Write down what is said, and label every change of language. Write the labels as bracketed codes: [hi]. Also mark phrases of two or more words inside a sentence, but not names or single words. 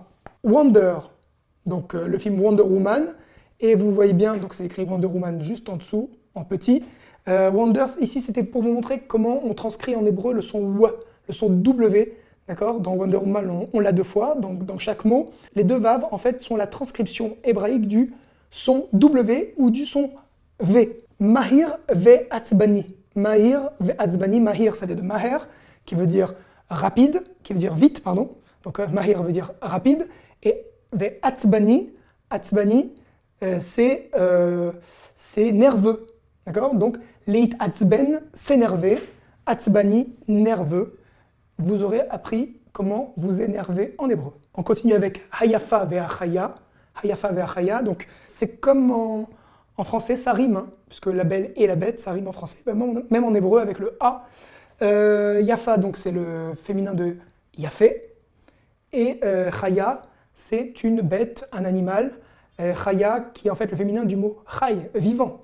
[fr] Wonder, donc le film Wonder Woman, et vous voyez bien, donc c'est écrit Wonder Woman juste en dessous, en petit. Wonders, ici c'était pour vous montrer comment on transcrit en hébreu le son W, le son W, d'accord? Dans Wonder Woman, on l'a deux fois, donc dans chaque mot. Les deux vaves, en fait, sont la transcription hébraïque du son W ou du son V. [he] מהיר ועצבני. מהיר ועצבני. [fr] Mahir, ça vient de maher, qui veut dire rapide, qui veut dire vite, pardon. Donc mahir veut dire rapide. Et [he] ועצבני, [fr] c'est nerveux. D'accord? Donc [he] להתעצבן, [fr] s'énerver. Atzbani, nerveux. Vous aurez appris comment vous énerver en hébreu. On continue avec [he] היפה והחיה. היפה והחיה. [fr] Donc c'est comme en français, ça rime, hein, puisque la belle et la bête, ça rime en français, même en hébreu avec le A. Yafa, donc c'est le féminin de Yafé. Et Chaya, c'est une bête, un animal. Chaya, qui est en fait le féminin du mot Chay, vivant.